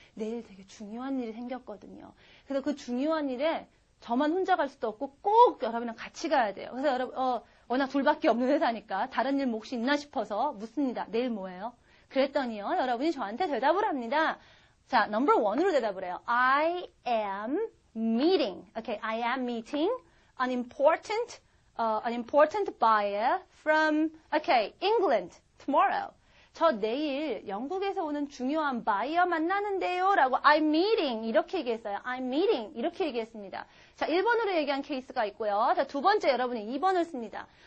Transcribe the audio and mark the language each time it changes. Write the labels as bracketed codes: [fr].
[ko] 내일 되게 중요한 일이 생겼거든요. 그래서 그 중요한 일에 저만 혼자 갈 수도 없고 꼭 여러분이랑 같이 가야 돼요. 그래서 여러분, 워낙 둘밖에 없는 회사니까 다른 일 몫이 있나 싶어서 묻습니다. 내일 뭐예요? 그랬더니요. 여러분이 저한테 대답을 합니다. 자, 넘버 1으로 대답을 해요. [en] I am meeting. Okay, I am meeting an important buyer from, England tomorrow. [ko] 저 내일 영국에서 오는 중요한 바이어 만나는데요. 라고 [en] I'm meeting [ko] 이렇게 얘기했어요. I'm meeting 이렇게 얘기했습니다. 자, 1번으로 얘기한 케이스가 있고요. 자, 두 번째 여러분이 2번을 씁니다.